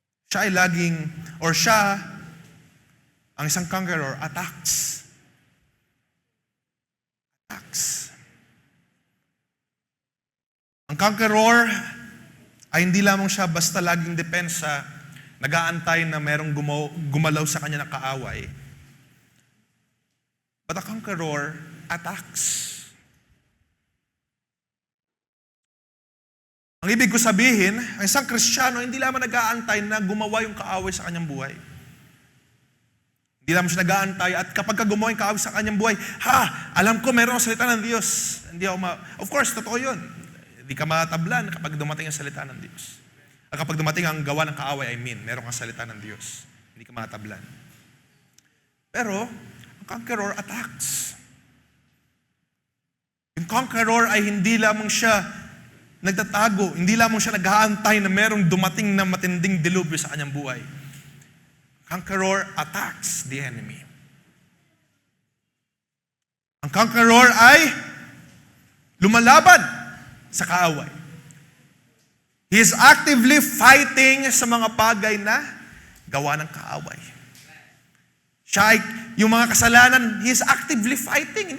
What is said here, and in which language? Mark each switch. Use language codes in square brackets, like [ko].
[tl] Siya ay laging, or siya, ang isang conqueror, attacks. [en] Attacks. [tl] Ang conqueror ay hindi lamang siya basta laging depensa, nag-aantay na merong gumalaw sa kanya na kaaway. [en] But a conqueror attacks. [tl] Ang ibig ko sabihin, ang isang Kristiyano hindi lamang nag-aantay na gumawa yung kaaway sa kanyang buhay. Hindi Hindi lang mo siya nag-aantay. At kapag gumawa yung kaaway sa kanyang buhay, alam ko meron ang salita ng Diyos. Hindi ako Of course, totoo yun. Hindi ka matablan kapag dumating ang salita ng Diyos. At kapag dumating ang gawa ng kaaway, meron kang salita ng Diyos. Hindi ka matablan. Pero, ang conqueror attacks. Yung conqueror ay hindi lamang siya nagtatago, hindi lamang siya nag-aantay na merong dumating na matinding dilubyo sa kanyang buhay. [en] Conqueror attacks the enemy. [tl] Ang conqueror ay lumalaban sa kaaway. He is actively fighting sa mga bagay na gawa ng kaaway. Siya ay, yung mga kasalanan, he is actively fighting.